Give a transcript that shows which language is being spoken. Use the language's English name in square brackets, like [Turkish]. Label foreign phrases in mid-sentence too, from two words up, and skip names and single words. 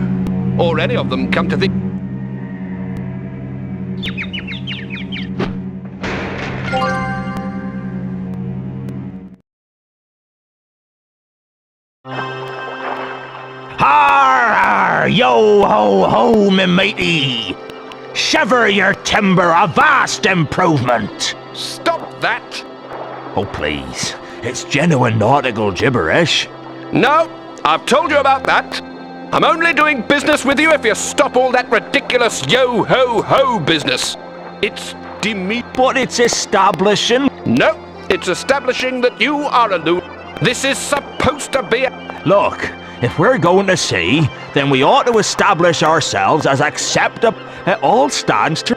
[English] Or any of them, come to think... Har, har, yo ho ho, me matey! Shiver your timber, a vast improvement! Stop that! Oh, please. It's genuine nautical gibberish. No, I've told you about that. I'm only doing business with you if you stop all that ridiculous yo-ho-ho business. It's But it's establishing... No, it's establishing that you are a loon. This is supposed to be a... Look, if we're going to sea, then we ought to establish ourselves as acceptable. It all stands to...